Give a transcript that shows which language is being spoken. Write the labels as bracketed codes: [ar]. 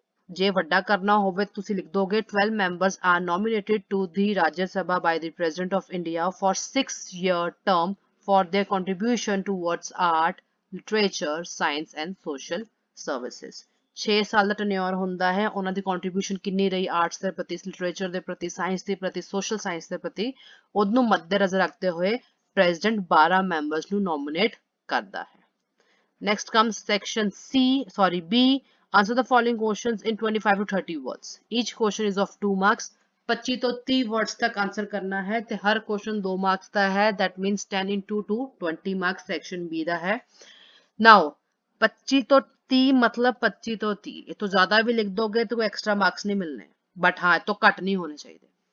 [pa] ਜੇ ਵੱਡਾ ਕਰਨਾ ਹੋਵੇ ਤੁਸੀਂ ਲਿਖ ਦੋਗੇ [en] 12 members are nominated to the Rajya Sabha by the President of India for 6-year term for their contribution towards art, literature, science and social services. [pa] 6 ਸਾਲ ਦਾ tenure ਹੁੰਦਾ ਹੈ ਉਹਨਾਂ ਦੀ ਕੰਟਰੀਬਿਊਸ਼ਨ ਕਿੰਨੀ ਰਹੀ ਆਰਟਸ ਦੇ ਪ੍ਰਤੀ ਲਿਟਰੇਚਰ ਦੇ ਪ੍ਰਤੀ ਸਾਇੰਸ ਦੇ ਪ੍ਰਤੀ ਸੋਸ਼ਲ ਸਾਇੰਸ ਦੇ ਪ੍ਰਤੀ ਉਹਨੂੰ ਮੱਦੇਨਜ਼ਰ ਰੱਖਦੇ ਹੋਏ ਪ੍ਰੈਜ਼ੀਡੈਂਟ 12 ਮੈਂਬਰਸ ਨੂੰ ਨੋਮੀਨੇਟ ਕਰਦਾ ਹੈ [en] Next comes section B. Answer the following questions in 25 to 30 words. Each question is of 2 marks. [pa] 25 ਤੋਂ 30 words ਤੱਕ ਆਨਸਰ ਕਰਨਾ ਹੈ ਤੇ ਹਰ question 2 marks ਦਾ ਹੈ [en] that means [pa] 10 into 2 20 marks section B ਦਾ ਹੈ now 25 ਤੋਂ 30 मतलब 25 ਤੋਂ 30 ਇਹ ਤੋਂ ਜ਼ਿਆਦਾ ਵੀ ਲਿਖ ਦੋਗੇ ਤਾਂ ਕੋਈ ਐਕਸਟਰਾ ਮਾਰਕਸ ਨਹੀਂ ਮਿਲਨੇ ਬਟ ਹਾਂ ਇਹ ਤੋਂ ਘੱਟ ਨਹੀਂ ਹੋਣੇ ਚਾਹੀਦੇ